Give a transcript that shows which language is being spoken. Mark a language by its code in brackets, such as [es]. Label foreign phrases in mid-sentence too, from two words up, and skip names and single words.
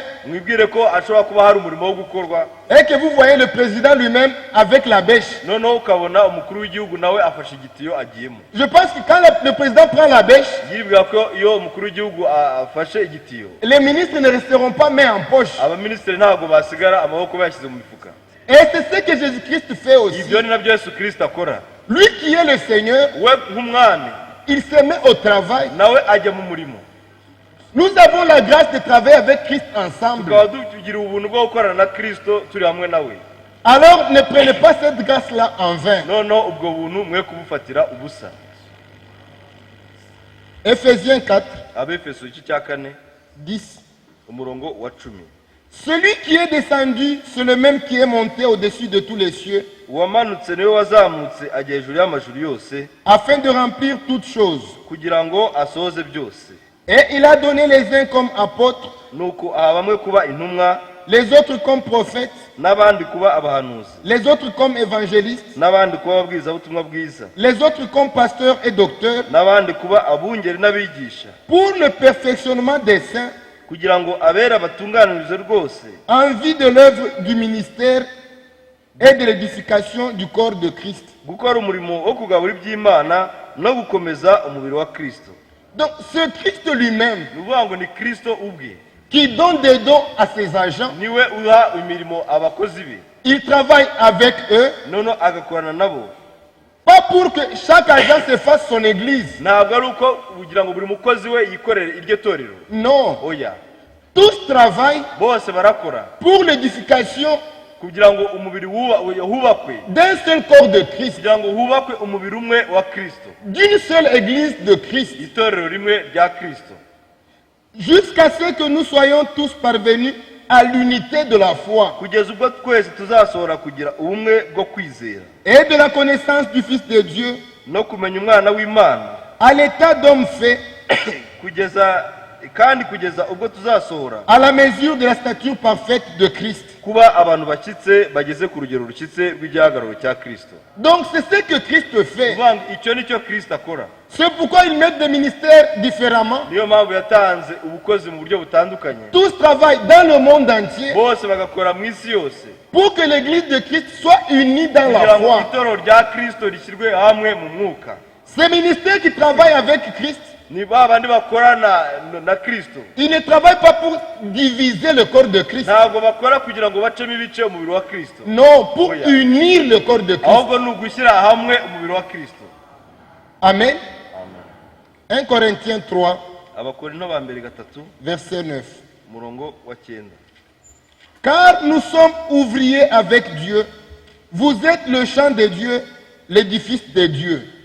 [rw] mwibwire ko ashobora kuba hari umurimo wo gukorwa [fr] et que vous voyez le président lui-même avec la bêche. [rw] noneho ukabona umukuru w'igihugu nawe afashe igitiyo agiyemo. [fr] Je pense que quand le président prend la bêche, [rw] yibwira ko iyo umukuru w'igihugu afashe igitiyo [fr] les ministres ne resteront pas main en poche. [rw] abaminisitiri ntabwo basigara amaboko bayashyize mu mifuka. [fr] Et c'est ce que Jésus-Christ fait aussi. [rw] ibyo ni nabyo Yesu Kristo akora. [fr] Lui qui est le Seigneur, [rw] we nk'umwami [fr] il se met au travail. [rw] nawe ajya mu murimo. [fr] Nous avons la grâce de travailler avec Christ ensemble. [rw] tukaba tugira ubuntu bwo gukorana na Kristo turi hamwe nawe. [fr] Alors ne prenez pas cette grâce-là en vain. [rw] noneho ubwo buntu mwe kubufatira ubusa. [fr] Éphésiens 4, [rw] Abefeso igice cya 4 10. umurongo wa 10. [fr] Celui qui est descendu, c'est le même qui est monté au-dessus de tous les cieux, [rw] uwamanutse niwe wazamutse ajya hejuru y'amajuru yose [fr] afin de remplir toutes choses. [rw] kugira ngo asohoze byose. [fr] Et il a donné les uns comme apôtres, [rw] nuko aha bamwe kuba intumwa, [fr] les autres comme prophètes, [rw] n'abandi kuba abahanuzi, [fr] les autres comme évangélistes, [rw] n'abandi kuba ababwirizabutumwa bwiza, [fr] les autres comme pasteurs et docteurs, [rw] n'abandi kuba abungeri n'abigisha, [fr] pour le perfectionnement des saints, [rw] kugira ngo abera batunganirize rwose [fr] en vue de l'œuvre du ministère et de l'édification du corps de Christ. [rw] gukora umurimo wo kugabura iby'Imana no gukomeza umubiri wa Kristo. [fr] Donc ce Christ lui-même, [rw] ni ukuvuga ngo ni Kristo ubwe [fr] qui donne des dons à ses agents, [rw] niwe uha imirimo abakozi be, [fr] il travaille avec eux, [rw] noneho agakorana nabo. [fr] pas pour que chaque agent se fasse son église. [rw] ntabwo ari uko kugira ngo buri mukozi we yikorere iryo torero. [fr] Non, [rw] oya, [fr] tous travaillent [rw] bose barakora [fr] pour l'édification [rw] kugira ngo umubiri hubakwe, [fr] d'un seul corps de Christ, [rw] kugira ngo hubakwe umubiri umwe wa Kristo, [fr] d'une seule église de Christ, [rw] itorero rimwe rya Kristo, [fr] jusqu'à ce que nous soyons tous parvenus à l'unité de la foi [rw] kugeza ubwo twese tuzasohora kugira ubumwe bwo kwizera [fr] et de la connaissance du Fils de Dieu, [rw] no kumenya umwana w'Imana, [fr] à l'état d'homme fait, [rw] kugeza ubwo tuzasohora [fr] à la mesure de la stature parfaite de Christ. [rw] kuba abantu bashyitse bageze ku rugero rushyitse rw'igihagararo cya Kristo. [fr] Donc c'est ce que Christ fait. [rw] Kuvuga ngo icyo ni cyo Kristo akora. [fr] C'est pourquoi il met des ministères différemment. [rw] niyo mpamvu yatanze ubukozi mu buryo butandukanye, [fr] Tous travaillent dans le monde entier [rw] bose bagakora mu isi yose [fr] pour que l'église de Christ soit unie dans la [rw] kugira ngo [fr] foi. [rw] itorero rya Kristo rishyirwe hamwe mu mwuka. [fr] Ces ministères qui travaillent avec Christ, [rw] ni ba bandi bakorana na Kristo, [fr] ils ne travaillent pas pour diviser le corps de Christ. [rw] ntabwo bakora kugira ngo bacemo ibice umubiri wa Kristo, [fr] Non, pour Oui. unir le corps de Christ. [rw] ahubwo ni ugushyira hamwe umubiri wa Kristo. [fr] Amen. 1 Corinthiens 3, [rw] Abakorinto ba mbere 3 [fr] verset 9. [rw] umurongo wa 9. [fr] Car nous sommes ouvriers avec Dieu. Vous êtes le champ de Dieu, l'édifice de Dieu.